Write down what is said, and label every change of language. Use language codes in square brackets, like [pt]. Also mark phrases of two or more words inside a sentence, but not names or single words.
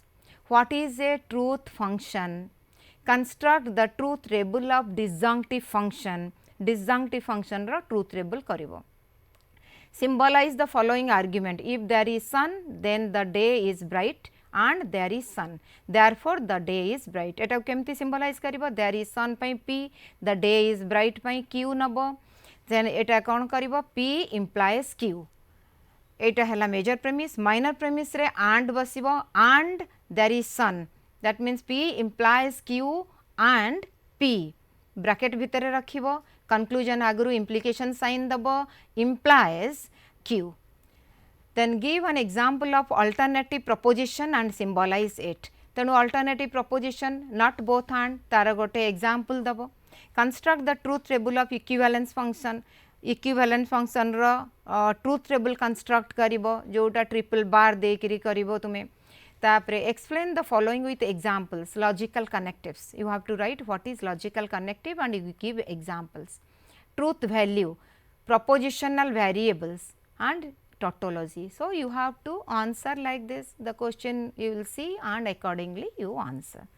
[en] What is a truth function? Construct the truth table of disjunctive function. Disjunctive function [or] ର [en] truth table [or] କରିବ. [en] Symbolize the following argument: if there is sun, then the day is bright and there is sun, therefore the day is bright. [or] ଏଟା କେମିତି symbolize କରିବ? [en] There is sun [or] ପାଇଁ [en] p, the day is bright [or] ପାଇଁ [en] q [or] ନବ. [en] Then [or] ଏଟା କଣ କରିବ? [en] p implies q. [or] ଏଟା ହେଲା [en] major premise. Minor premise रे and [or] ବସିବ, [en] and there is sun, that means p implies q and p. [or] Bracket ଭିତରେ ରଖିବ. [en] Conclusion [or] ଆଗରୁ [en] implication sign [or] ଦବ, [en] implies q. Then give an example of alternative proposition and symbolize it. [or] ତେଣୁ [en] alternative proposition not both and [or] ତାର ଗୋଟେ [en] example [or] ଦବ. [en] Construct the truth table of equivalence function. Equivalent function [or] ର [en] truth table construct [or] କରିବ ଯୋଉଟା [en] triple bar [or] ଦେଇକରି କରିବ ତୁମେ. ତାପରେ [en] explain the following with examples. Logical connectives. You have to write what is logical connective and you give examples. Truth value, propositional variables and tautology. So, you have to answer like this. The question you will see and accordingly you answer.